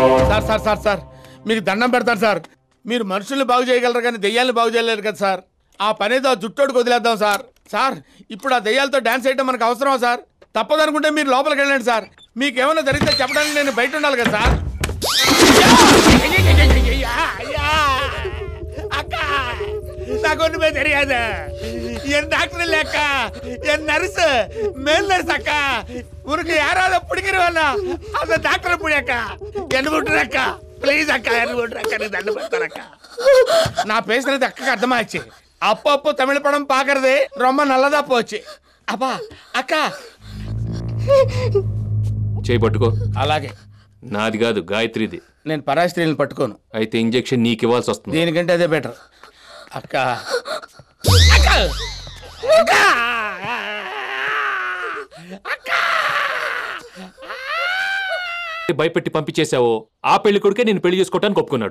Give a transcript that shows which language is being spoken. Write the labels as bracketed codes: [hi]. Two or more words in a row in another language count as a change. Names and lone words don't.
[te] సార్ సార్ సార్ సార్ మీకు దండం పెడతాను సార్. మీరు మనుషుల్ని బాగు చేయగలరు కానీ దెయ్యాలను బాగు చేయలేరు కదా సార్. ఆ పనేదో ఆ జుట్టోడికి వదిలేద్దాం సార్. సార్ ఇప్పుడు ఆ దెయ్యాలతో డాన్స్ చేయడం మనకు అవసరమా సార్? తప్పదనుకుంటే మీరు లోపలికి వెళ్ళండి సార్. మీకేమైనా జరిగితే చెప్పడానికి నేను బయట ఉండాలి కదా సార్. [ta] அக்கா நான் ஒண்ணுமே தெரியாது. என் டாக்டர் இல்ல அக்கா, என் நர்ஸ், மேல் நர்ஸ் அக்கா. உனக்கு யாராவது பிடிக்கிறவனா அந்த டாக்டரை புடி அக்கா. என்ன விட்டுரு அக்கா, ப்ளீஸ் அக்கா, என்ன விட்டுரு அக்கா, நீ தண்டு படுத்துற அக்கா. நான் பேசுறது அக்காக்கு அர்த்தமாச்சு. அப்பப்போ தமிழ் படம் பாக்குறது ரொம்ப நல்லதா போச்சு. [te] அப்பா అక్కా చేయి పట్టుకో. అలాగే. నాది కాదు, గాయత్రిది. నేను పరాయి స్త్రీలను పట్టుకోను. అయితే ఇంజెక్షన్ నీకు ఇవ్వాల్సి వస్తుంది. దీనికంటే అదే బెటర్. అక్క భయపెట్టి పంపించేశావో ఆ పెళ్లి కొడుకే నేను పెళ్లి చేసుకోవటానికి ఒప్పుకున్నాడు.